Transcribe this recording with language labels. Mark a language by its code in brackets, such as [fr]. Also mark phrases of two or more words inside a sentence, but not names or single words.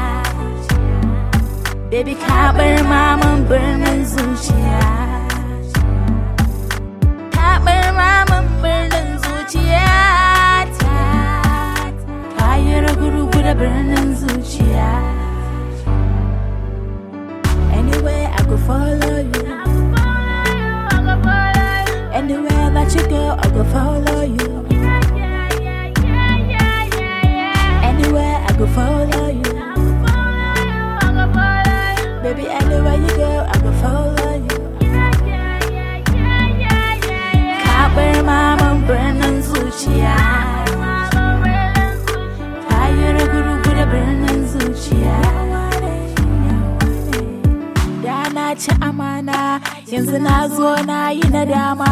[ha] Baby ka bar maman birnin zuciya. Ka bar maman birnin zuciya ta. Ka yi ragu-rugu da birnin zuciya. [en] Anywhere I go follow you. Anywhere that you go, I go follow you. Anywhere I go follow you. Baby, anywhere you go, I go follow you. [ha] Ka bar maman birnin zuciya. Ka yi ragu-rugu da birnin zuciya. Da na ci amana, yanzu na zo na yi nadama.